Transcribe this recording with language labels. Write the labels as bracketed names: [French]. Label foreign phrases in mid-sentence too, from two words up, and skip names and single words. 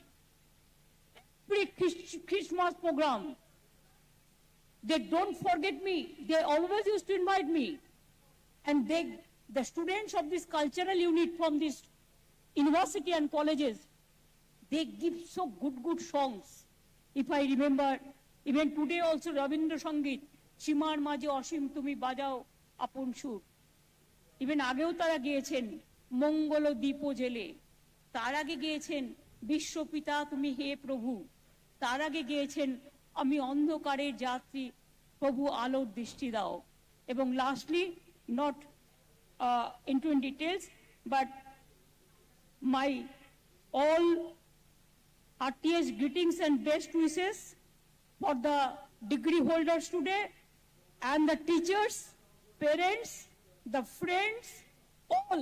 [English] Every Christmas program, they don't forget me. They always used to invite me. And the students of this cultural unit from this university and colleges, they give so good songs. If I remember, even today also Rabindra Sangit, Shimar Maje Oshim Tumi Bajao Apun Shur. [Bangla] Even আগেও তারা গিয়েছেন মঙ্গল দীপ জেলে, তার আগে গিয়েছেন বিশ্বপিতা তুমি হে প্রভু, তার আগে গিয়েছেন আমি অন্ধকারের যাত্রী প্রভু আলোর দৃষ্টি দাও। এবং লাস্টলি, [English] not into details, but my all heartiest greetings and best wishes for the degree holders today and the teachers, parents, the friends, all.